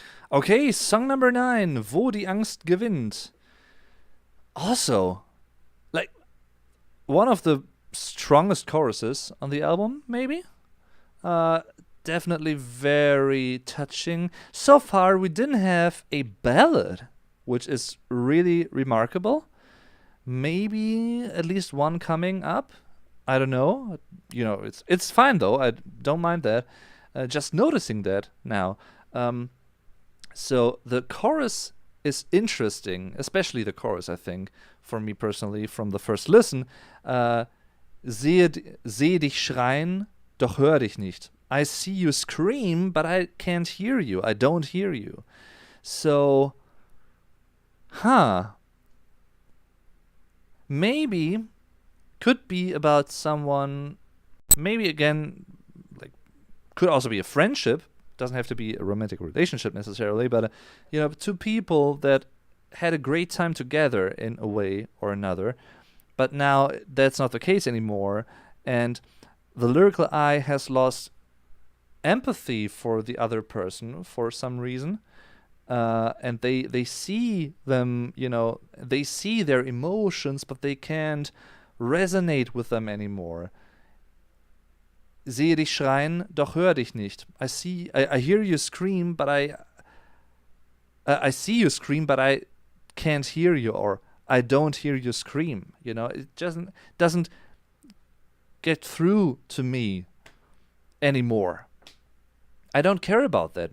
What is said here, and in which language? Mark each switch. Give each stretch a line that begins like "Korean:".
English: Okay, song number 9, Wo die Angst gewinnt. Also, like, one of the strongest choruses on the album, maybe? Definitely very touching. So far, we didn't have a ballad, which is really remarkable. Maybe at least one coming up. I don't know. It's fine, though. I don't mind that. Just noticing that now. So the chorus is interesting, especially the chorus, I think, for me personally, from the first listen.
German: Sehe dich schreien, doch hör dich nicht.
English: I see you scream, but I can't hear you. I don't hear you. So, maybe could be about someone, maybe again, like, could also be a friendship. Doesn't have to be a romantic relationship necessarily, but two people that had a great time together in a way or another, but now that's not the case anymore, and the lyrical eye has lost empathy for the other person for some reason, and they see them, they see their emotions, but they can't resonate with them anymore.
German: Sehe dich schreien, doch hör dich nicht.
English: I hear you scream, but I see you scream, but I can't hear you, or I don't hear you scream. It doesn't get through to me anymore. I don't care about that.